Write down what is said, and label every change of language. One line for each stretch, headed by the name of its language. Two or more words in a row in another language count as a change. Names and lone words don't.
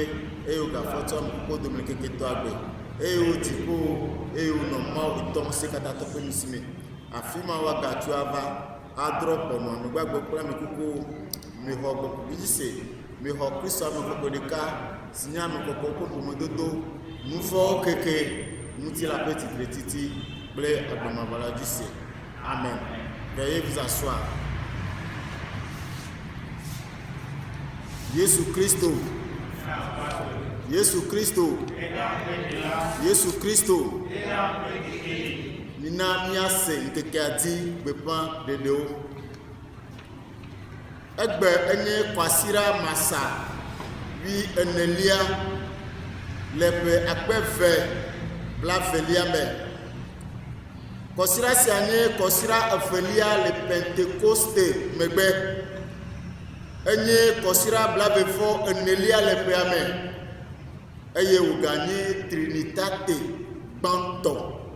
Ewe: eye wògafɔ tsɔ amekuku dome keke tɔ agbe eye wòdzi kpo eye wònɔ Mawu ŋutɔ ŋusẽ katã tɔ ƒe nusi me afi ma woagatso ava adrɔ ƒɔnu amegbagbe kple amekukuwo mexɔ gbɔgbɔ dzi se mexɔ Kristo amekɔkɔ ɖeka si nye amekɔkɔ ƒe ƒomedodo nuvɔwo keke ŋutilã ƒe titretiti kple agblemava la dzi se amen.
French: Veuillez vous asseoir.
Ewe: Yesu Kristo Yesu Kristo Yesu Kristo mina míase ŋkekea dzi gbeƒã ɖeɖewo egbe enye kɔasira masa wi enelia le ƒe akpe 20 me kɔsira sia nye kɔsira evelia le Pentekoste megbe enye kɔsira 24 le ƒea me eye wòganye Trinitate gbãtɔ